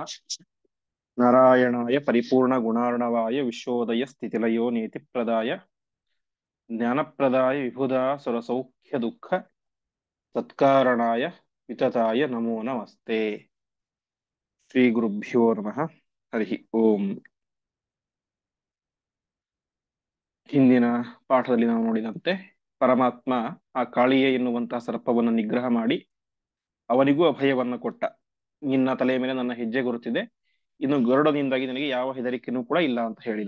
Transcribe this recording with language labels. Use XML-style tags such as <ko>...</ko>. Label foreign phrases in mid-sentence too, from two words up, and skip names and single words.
<sa>नारायणाय परिपूर्णगुणार्णवाय विश्वोदय स्थितिलयो नीतिप्रदाय ज्ञानप्रदाय विबुधा सुरसौख्यदुःख सत्कारणाय वितताय नमो नमस्ते। श्रीगुरुभ्यो नमः। हरिः ओम्।</sa> <kn>ಹಿಂದಿನ ಪಾಠದಲ್ಲಿ ನಾವು ನೋಡಿದಂತೆ ಪರಮಾತ್ಮ ಆ ಕಾಳಿಯೇ ಎನ್ನುವಂತಹ ಸರ್ಪವನ್ನು ನಿಗ್ರಹ ಮಾಡಿ ಅವನಿಗೂ ಅಭಯವನ್ನ ಕೊಟ್ಟ. ನಿನ್ನ ತಲೆಯ ಮೇಲೆ ನನ್ನ ಹೆಜ್ಜೆ ಗುರುತಿದೆ, ಇನ್ನು ಗರುಡನಿಂದಾಗಿ ನನಗೆ ಯಾವ ಹೆದರಿಕೆನೂ ಕೂಡ ಇಲ್ಲ ಅಂತ ಹೇಳಿದ.</kn>